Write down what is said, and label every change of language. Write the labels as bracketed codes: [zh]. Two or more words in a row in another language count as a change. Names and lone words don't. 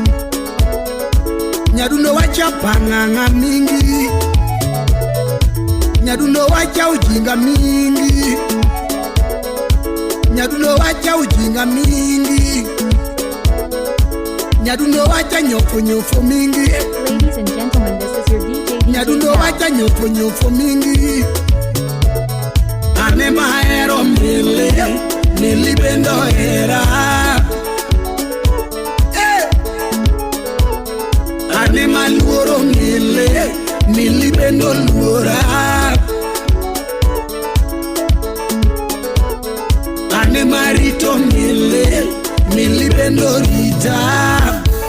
[sw] nyaduno wacha panganga mingi, nyaduno wacha ujinga mingi, nyaduno wacha ujinga mingi, nyaduno wacha nyofo mingi. [en] Ladies and gentlemen, this is your DJ [sw] Nyaduno wacha nyofo mingi. [luo] Ane mahero mili bendo hera. Ane maluoro mili bendo luora. Ane marito mili bendo rita.